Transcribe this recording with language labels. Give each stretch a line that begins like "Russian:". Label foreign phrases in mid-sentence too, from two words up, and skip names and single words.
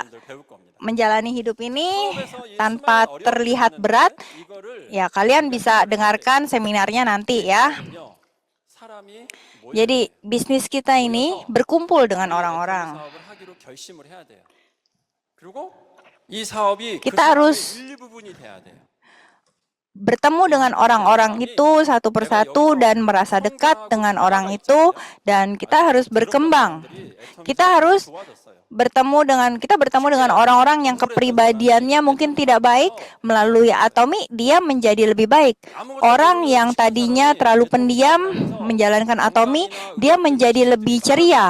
Korean: 배울 겁니다.
Indonesian: menjalani hidup ini tanpa terlihat berat, ya kalian bisa dengarkan seminarnya nanti ya.
Korean: 사람이
Indonesian: Jadi bisnis kita ini berkumpul dengan orang-orang.
Korean: 사업을 하기로 결심을 해야 돼요. 그리고 이 사업이 그
Indonesian: Kita harus
Korean: 사업의 일부분이 돼야 돼요.
Indonesian: bertemu dengan orang-orang itu satu persatu dan merasa dekat dengan orang itu, dan kita harus berkembang. Kita bertemu dengan orang-orang yang kepribadiannya mungkin tidak baik. Melalui Atomi dia menjadi lebih baik. Orang yang tadinya terlalu pendiam menjalankan Atomi, dia menjadi lebih ceria.